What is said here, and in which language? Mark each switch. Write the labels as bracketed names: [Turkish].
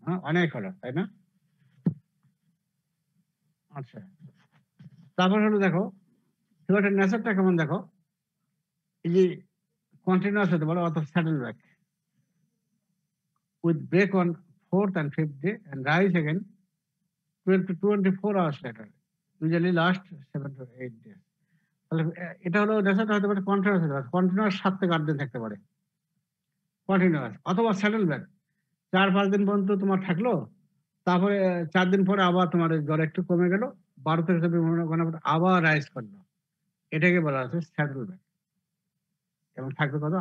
[Bangla] অনেক হলো, তাই না? আচ্ছা, তারপর হলো দেখো ফিভারটার নেচারটা কেমন দেখো। এই যে কন্টিনিউয়াস হতে পারে অথবা [English] Saddle back with break on 4th and 5th day and rise again 12 to 24 hours later, usually last 7 to 8 days। [Bangla] তাহলে এটা হলো নেচারটা হতে পারে কন্টিনিউয়াস হতে পারে, কন্টিনিউয়াস 7 থেকে 8 দিন থাকতে পারে কন্টিনিউয়াস, অথবা স্যাডেল ব্যাক 4-5 দিন পর্যন্ত তোমার থাকলো, তারপরে 4 দিন পরে আবার তোমার জ্বর একটু কমে গেল, 12 থেকে 14 ঘন্টা আবার রাইজ করলো, এটাকে বলা হচ্ছে স্যাডেল ব্যাক। এবং থাকবে কত?